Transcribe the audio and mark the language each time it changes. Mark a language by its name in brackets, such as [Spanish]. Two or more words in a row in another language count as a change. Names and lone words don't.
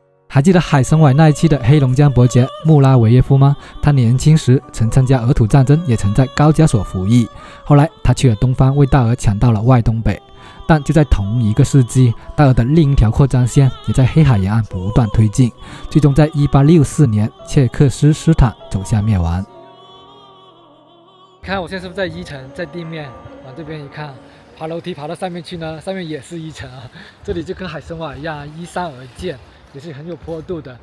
[Chinese] 還記得海參崴那一期的黑龍江伯爵穆拉維耶夫嗎？他年輕時曾參加俄土戰爭，也曾在高加索服役。後來他去了東方，為大俄搶到了外東北。但就在同一個世紀，大俄的另一條擴張線也在黑海沿岸不斷推進，最終在1864年切克斯斯坦走向滅亡。看我現在是不是在一層，在地面往這邊一看，爬樓梯爬到上面去呢，上面也是一層啊。這裡就跟海參崴一樣，依山而建，也是很有坡度的。